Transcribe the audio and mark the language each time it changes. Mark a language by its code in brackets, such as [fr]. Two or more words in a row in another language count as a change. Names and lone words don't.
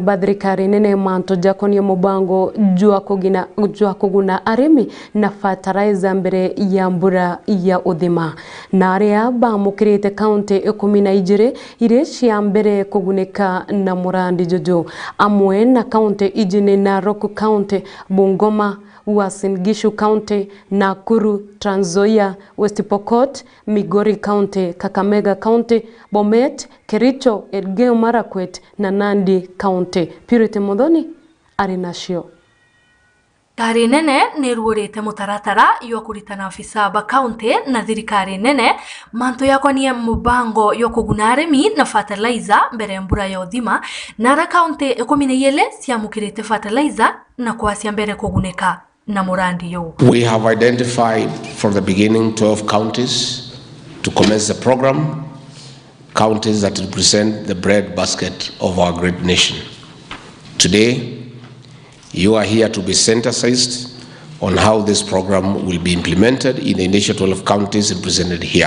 [mer] ba thirikari nene manto jakonia mubango jua kuguna arimi na fertilizer mbere ya mbura ya uthima na aria ba mukirite county 12 ire cia mbere kuguneka na murandi jojo amwe na county ijine na Roku County, Bungoma, Uasin Gishu County, Nakuru, Trans Nzoia, West Pokot, Migori County, Kakamega County, Bomet, Kericho, Elgeyo Marakwet na Nandi County. Purity Muthoni arinashio. Thirikari nene ni ruorete mutaratara yo kuritana afisa ba county na thirikari nene manto yakonie mubango yo kuguna arimi na fertilizer mbere mbura ya uthima na ra county 12 ciamukirite fertilizer na kwacia mbere kuguneka na murandi yo. [en] We have identified from the beginning 12 counties to commence the program, counties that represent the bread basket of our great nation. Today, you are here to be sensitized on how this program will be implemented in the initial 12 counties represented here.